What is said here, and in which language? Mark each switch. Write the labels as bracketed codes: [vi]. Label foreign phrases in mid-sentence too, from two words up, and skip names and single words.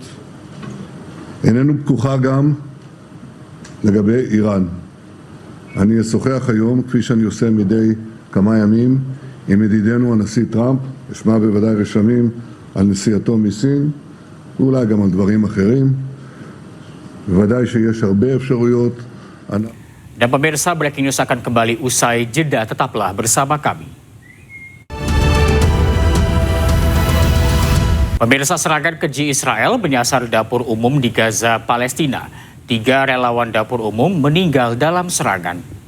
[he] איננו פתוחה גם לגבי איראן. אני אשוחח היום, כפי שאני עושה מדי כמה ימים, עם ידידנו הנשיא טראמפ, אשמע בוודאי רשמים על נסיעתו מסין, ואולי גם על דברים אחרים. בוודאי שיש הרבה אפשרויות. [id] Dan pemirsa, Breaking News akan kembali usai jeda, tetaplah bersama kami. Pemirsa, serangan keji Israel menyasar dapur umum di Gaza, Palestina. 3 relawan dapur umum meninggal dalam serangan.